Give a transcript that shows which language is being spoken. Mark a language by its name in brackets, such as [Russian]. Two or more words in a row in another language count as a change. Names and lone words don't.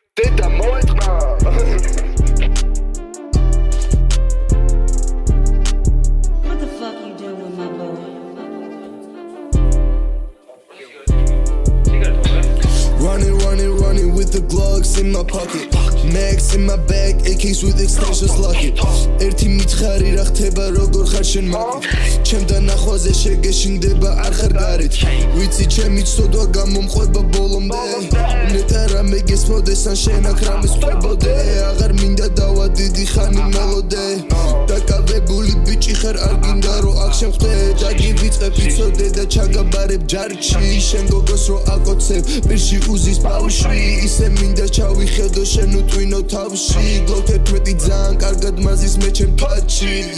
[Georgian] დედა მოეთყნა [English] What the fuck you doing with my boy? Running with the Glocks in my pocket Max in my bag, AKs with extensions lock it [Georgian] ერთი მითხარი რა ხდება როგორ ხარ შენ მაგით ჩემთან ნახვაზე შეგეშინდება არ ხარ გარეთ ვიცი ჩემი ცოდვა გამომყვება ბოლომდე ნეტა რამე გესმოდეს ან შენ აქ რამე ხვდებოდე აღარ მინდა დავა დიდი ხანი მელოდე დაკავებული ბიჭი ხარ არ გინდა რომ აქ შემხვდე დაგივიწყებ იცოდე და ჩაგაბარებ ჯარში შენ გოგოს რო აკოცებ პირში უზის ბავშვი ისე მინდა ჩავიხედო შენ უტვინო თავში გლოკ 11 ძალიან კარგად მაზის მე ჩემ თვაჩი